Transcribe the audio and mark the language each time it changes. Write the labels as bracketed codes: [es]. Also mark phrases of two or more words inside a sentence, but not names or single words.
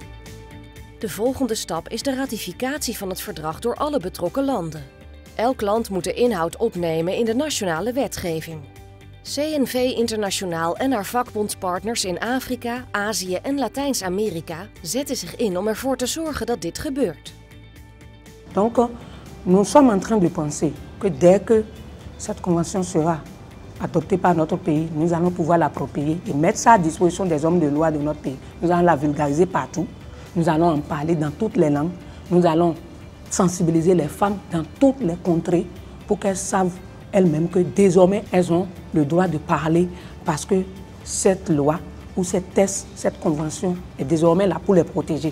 [nl] De volgende stap is de ratificatie van het verdrag door alle betrokken landen. Elk land moet de inhoud opnemen in de nationale wetgeving. CNV Internationaal en haar vakbondspartners in Afrika, Azië en Latijns-Amerika zetten zich in om ervoor te zorgen dat dit gebeurt. [fr] Donc, nous sommes en train de penser que dès que cette convention sera adoptée par notre pays, nous allons pouvoir l'approprier et mettre ça à disposition des hommes de loi de notre pays. Nous allons la vulgariser partout, nous allons en parler dans toutes les langues, nous allons sensibiliser les femmes dans toutes les contrées pour qu'elles savent elles-mêmes que désormais elles ont le droit de parler parce que cette loi ou cette texte, cette convention est désormais là pour les protéger.